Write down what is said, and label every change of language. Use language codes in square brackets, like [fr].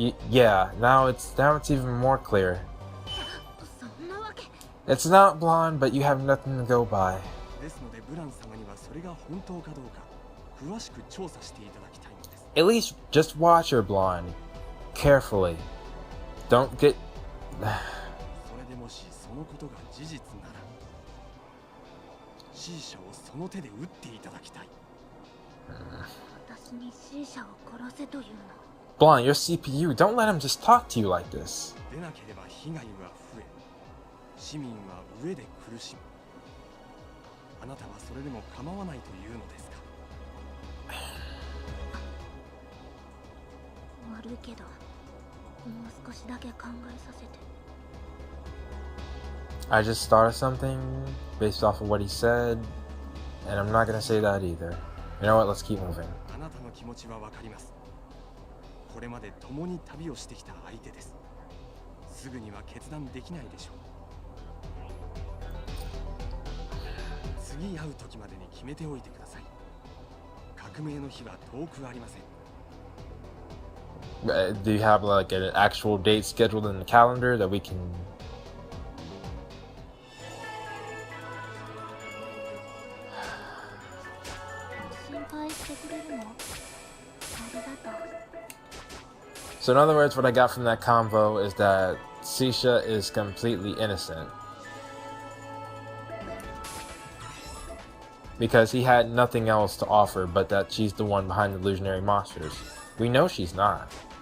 [en] Yeah, now it's even more clear. [ja] そんなわけ。 [en] It's not blonde, but you have nothing to go by. [ja] ですので、ブラン様にはそれが本当かどうか、詳しく調査していただきたいのです。 [en] At least just watch her, blonde, carefully. Don't get. [ja] それでもしそのことが事実なら、C-Shaをその手で撃っていただきたい。私に C-Sha を殺せというの。 [en] Blonde, your CPU. Don't let him just talk to you like this. [ja] でなければ被害は増え、市民は飢えで苦しむ。あなたはそれでも構わないというのですか。悪いけど、もう少しだけ考えさせて。 [en] I just thought of something based off of what he said, and I'm not gonna say that either. You know what? Let's keep moving. [ja] あなたの気持ちはわかります。これまで共に旅をしてきた相手です。すぐには決断できないでしょう。次会う時までに決めておいてください。革命の日は遠くありません。 [en] Do you have like an actual date scheduled in the calendar that we can? [ja] 心配してくれるの？ありがとう。 [en] So in other words, what I got from that convo is that C-Sha is completely innocent. Because he had nothing else to offer but that she's the one behind the illusionary monsters. We know she's not.